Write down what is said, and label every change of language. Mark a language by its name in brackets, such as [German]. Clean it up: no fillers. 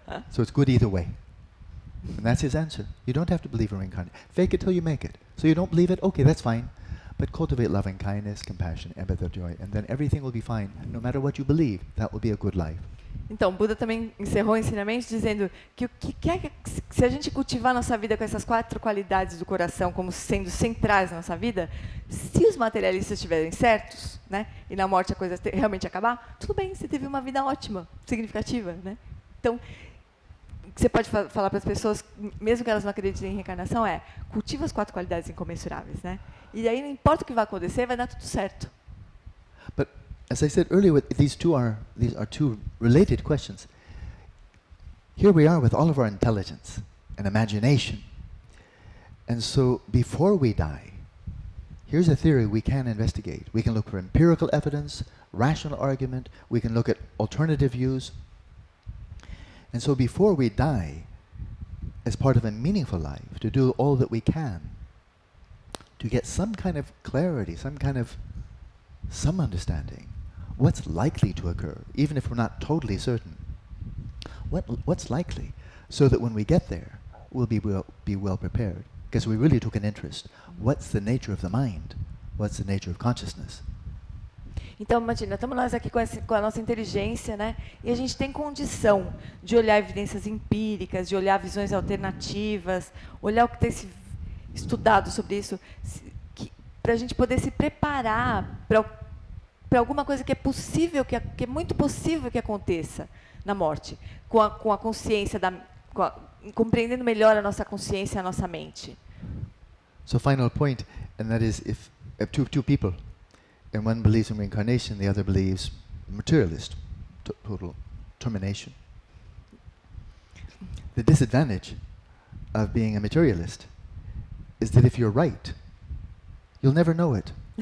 [English] So it's good either way. And that's his answer. You don't have to believe in reincarnation. Fake it till you make it. So you don't believe it? Okay, that's fine. But cultivate loving kindness, compassion, empathy, joy, and then everything will be fine. No matter what you believe, that will be a good life. [Portuguese] Então, Buda também encerrou o ensinamento dizendo que se a gente cultivar nossa vida com essas 4 qualidades do coração como sendo centrais na nossa vida, se os materialistas estiverem certos, né, e na morte a coisa realmente acabar, tudo bem, você teve uma vida ótima, significativa, né? Então, o que você pode falar para as pessoas, mesmo que elas não acreditem em reencarnação, é cultiva as 4 qualidades incomensuráveis, né? E aí não importa o que vai acontecer, vai dar tudo certo. [English] But as I said earlier, these are 2 related questions. Here we are with all of our intelligence and imagination. And so before we die, here's a theory we can investigate. We can look for empirical evidence, rational argument, we can look at alternative views. And so before we die, as part of a meaningful life, to do all that we can to get some kind of clarity, some understanding. What's likely to occur, even if we're not totally certain. What's likely, so that when we get there, we'll be well prepared, because we really took an interest. What's the nature of the mind? What's the nature of consciousness? [Portuguese] Então, imagina, estamos nós aqui com a nossa inteligência, né? E a gente tem condição de olhar evidências empíricas, de olhar visões alternativas, olhar o que tem se estudado sobre isso, para a gente poder se preparar para alguma coisa que é possível, que é muito possível que aconteça na morte, com a consciência, compreendendo melhor a nossa consciência, a nossa mente. [English] So final point, and that is if two people, and one believes in reincarnation, the other believes materialist, total termination. The disadvantage of being a materialist is that if you're right, you'll never know it.